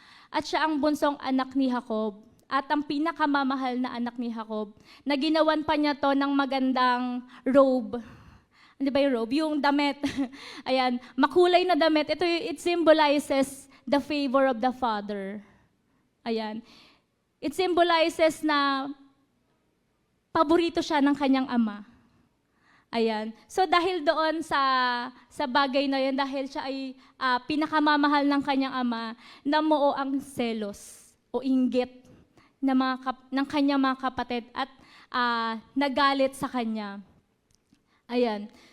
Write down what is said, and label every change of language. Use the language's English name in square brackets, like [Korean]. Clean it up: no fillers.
[Filipino] At siya ang bunsong anak ni Jacob at ang pinakamamahal na anak ni Jacob, na ginawan pa niya to ng magandang robe. di ba yung robe? Yung damit. Ayan, makulay na damit. Ito, [English] it symbolizes the favor of the Father. [Filipino] Ayan. [English] It symbolizes [Filipino] na paborito siya ng kanyang ama. Ayan. So dahil doon sa bagay na yun, dahil siya ay pinakamamahal ng kanyang ama, namuo ang selos o inggit ng kanyang mga kapatid at nagalit sa kanya. Ayan.